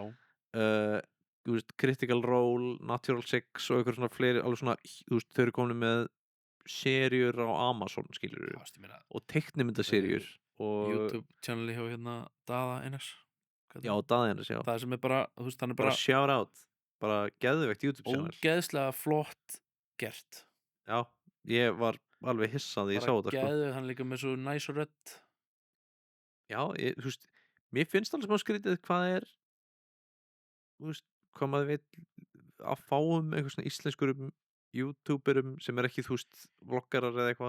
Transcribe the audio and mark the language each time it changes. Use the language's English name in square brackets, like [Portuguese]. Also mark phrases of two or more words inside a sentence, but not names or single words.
[Icelandic] Þú veist, Critical Role, Natural Six og eitthvað svona fleiri, alveg svona, þú veist, þau eru komin með seríur á Amazon, skilur og teiknimyndaseríur og YouTube channeli hjá Daða Einars. Já, Daða Einars, já. Það sem er bara, þú veist, hann er bara [English] shout out, [Icelandic] bara geðveikt YouTube channel. Ógeðslega flott gert. Já, ég var alveg hissað ég sá þetta sko. Bara geðveikt, hann líka með svo nice rödd. Já, þú veist, mér finnst alveg smá skrítið hvað er, þú veist, hvað maður veit að fáum einhver svona íslenskurum YouTuberum sem er ekki, þú veist, vloggarar eða eitthvað.